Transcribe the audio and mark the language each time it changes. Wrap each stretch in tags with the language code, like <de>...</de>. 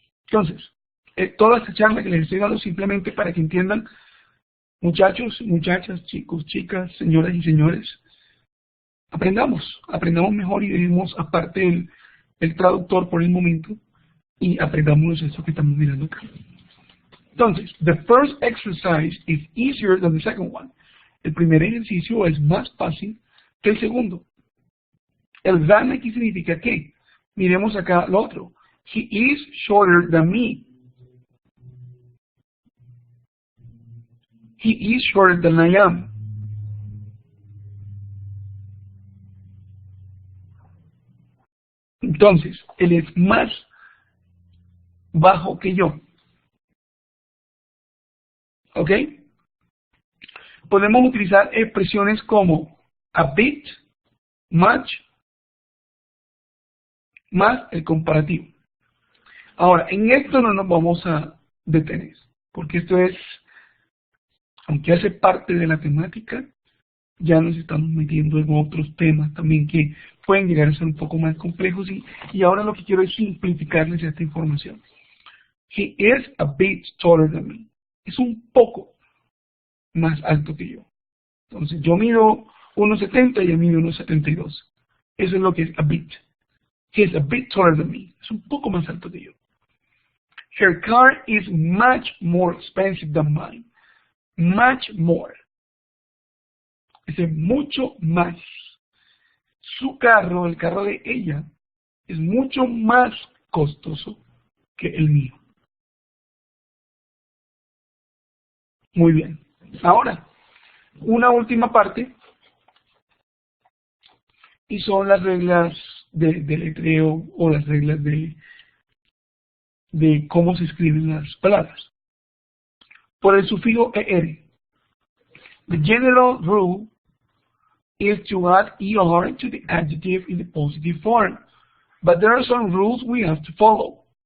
<es>Entonces, toda esta charla que les estoy dando simplemente para que entiendan, muchachos, muchachas, chicos, chicas, señoras y señores, aprendamos mejor y dejemos aparte el traductor por el momento y aprendamos eso que estamos mirando acá. Entonces,</es> <en>the first exercise is easier than the second one.</en> <es>El primer ejercicio es más fácil que el segundo. El than aquí significa que, miremos acá lo otro.</es> <en>He is shorter than me. He is shorter than I am.</en> <es>Entonces, él es más bajo que yo. ¿Ok? Podemos utilizar expresiones como a bit, much, más el comparativo. Ahora, en esto no nos vamos a detener, porque esto es, aunque hace parte de la temática, ya nos estamos metiendo en otros temas también que pueden llegar a ser un poco más complejos y ahora lo que quiero es simplificarles esta información.</es> <en>He is a bit taller than me.</en> <es>Es un poco más alto que yo. Entonces yo mido 1,70 y él mide 1,72. Eso es lo que es a bit.</es> <en>He is a bit taller than me.</en> <es>Es un poco más alto que yo.</es> <en>Her car is much more expensive than mine. Much more.</en> <es>Es mucho más. Su carro, el carro de ella, es mucho más costoso que el mío. Muy bien. Ahora, una última parte, y son las reglas de letreo o las reglas de de cómo se escriben las palabras. Por el sufijo er.</es> <en>The general rule is to add er to the adjective in the positive form, but there are some rules we have to follow.</en>